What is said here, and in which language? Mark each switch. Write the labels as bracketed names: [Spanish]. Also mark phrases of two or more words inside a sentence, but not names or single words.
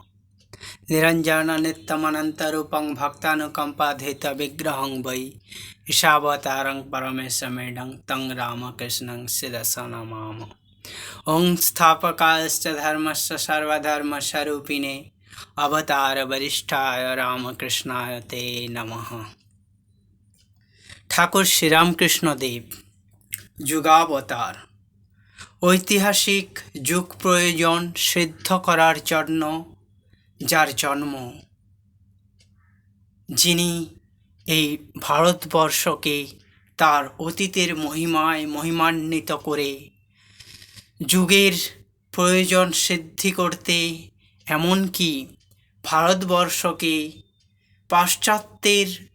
[Sanskrit] निरंजन नित्यमनन्तरूपं भक्तानुकम्पाधेत विग्रहं वै ईशावतारं परमेशमेडं तं रामकृष्णं शिरसा नमामः। ॐ स्थापकाश्च धर्मस्य सर्वधर्मस्वरूपिणे अवतार वरिष्ठाय रामकृष्णाय ते नमः। [Bangla] ঠাকুর শ্রীরামকৃষ্ণ দেব যুগাবতার ঐতিহাসিক যুগ প্রয়োজন সিদ্ধ করার জন্য যার জন্ম, যিনি এই ভারতবর্ষকে তার অতীতের মহিমায় মহিমান্বিত করে যুগের প্রয়োজন সিদ্ধি করতে এমনকি ভারতবর্ষকে পাশ্চাত্যের